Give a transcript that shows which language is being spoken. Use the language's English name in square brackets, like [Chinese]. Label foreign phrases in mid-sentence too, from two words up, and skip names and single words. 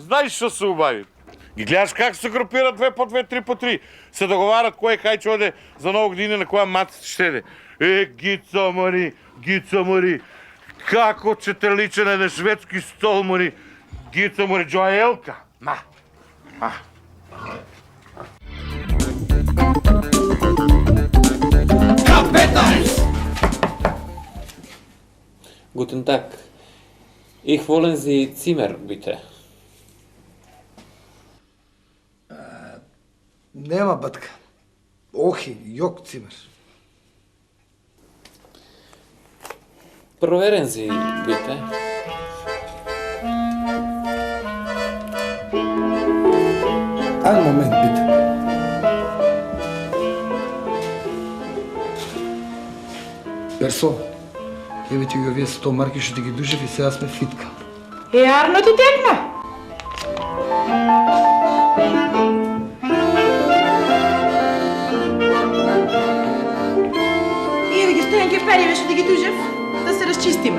[Macedonian] Знаеш што се убави? Ги гледаш как се групират 2 по 2, 3 по 3. Се договарат кој кај ќе оде за Нова година на која маца ще оде. Гица мори, како ќе те личе на еден шведски стол мори. Гица мори, Джоелка. [German] Guten Tag. Ich wollen Sie Zimmer, bitte. [Macedonian] Нема батка. Охи, јок цимер. [German] Proveren Sie, bitte. Ein Moment, bitte. [Macedonian] Персо, еве ти ги овие 100 марки што ти ги душев и сега сме фитка. Арно ти текна? Еве ги стојанке пари што ти ги дужев, да се разчистиме.